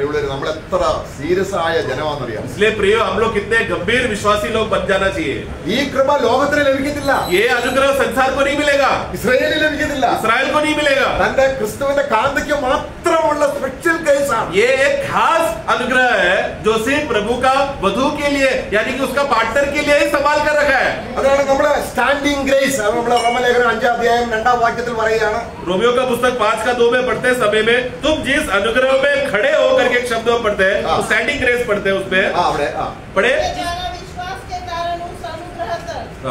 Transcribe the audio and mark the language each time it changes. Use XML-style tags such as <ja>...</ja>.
<ml>നമ്മൾ എത്ര സീരിയസ് ആയ ജനമാണെന്നറിയാം.</ml> <hi>इसलिए प्रियो हम लोग कितने गंभीर विश्वासी लोग बन जाना चाहिए.</hi> <ml>ഈ കൃപ ലോകത്തിന് ലഭിക്കത്തില്ല.</ml> <hi>ये अनुग्रह संसार को नहीं मिलेगा.</hi> <ml>ഇസ്രായേലിന് ലഭിക്കത്തില്ല.</ml> <hi>इस्राएल को नहीं मिलेगा.</hi> <ml>തന്റെ ക്രിസ്തുവിന്റെ കാന്തയ്ക്ക് മാത്രമുള്ള സ്പെഷ്യൽ കേസാണ്.</ml> <hi>ये एक खास अनुग्रह है जो सिर्फ प्रभु का वधु के लिए यानी कि उसका पार्टनर के लिए ही संभाल कर रखा है.</hi> <ml>അതാണ് നമ്മള് സ്റ്റാൻഡിംഗ് ഗ്രേസ്. അത് നമ്മള് റോമലേഖനം 5 അധ്യായം 2 വാക്യത്തിൽ പറയുകയാണ്.</ml> <hi>रोमियो का पुस्तक 5:2 में पढ़ते समय में तुम जिस अनुग्रह में खड़े होकर के शब्द में पढ़ते हैं तो स्टैंडिंग ग्रेस पढ़ते हैं उसमें पढ़े विश्वास के कारण उस अनुग्रह तक</hi>